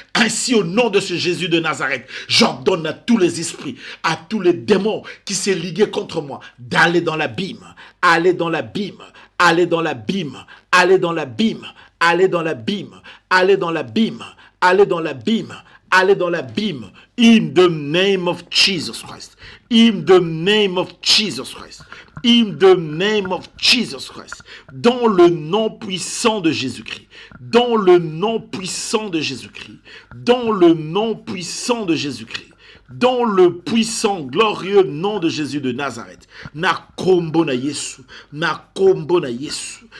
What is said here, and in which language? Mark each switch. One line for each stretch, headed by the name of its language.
French: Ainsi au nom de ce Jésus de Nazareth, j'ordonne à tous les esprits, à tous les démons qui s'est ligués contre moi, d'aller dans l'abîme, aller dans l'abîme, aller dans l'abîme, aller dans l'abîme, aller dans l'abîme, aller dans l'abîme, aller dans l'abîme, aller dans l'abîme.
English: In the name of Jesus Christ. In the name of Jesus Christ. In the name of Jesus Christ.
French: Dans le nom puissant de Jésus-Christ. Dans le nom puissant de Jésus-Christ. Dans le nom puissant de Jésus-Christ. Dans le puissant, glorieux nom de Jésus de Nazareth.
Lingala: Na kombo na Yesu. Na kombo na Yesu.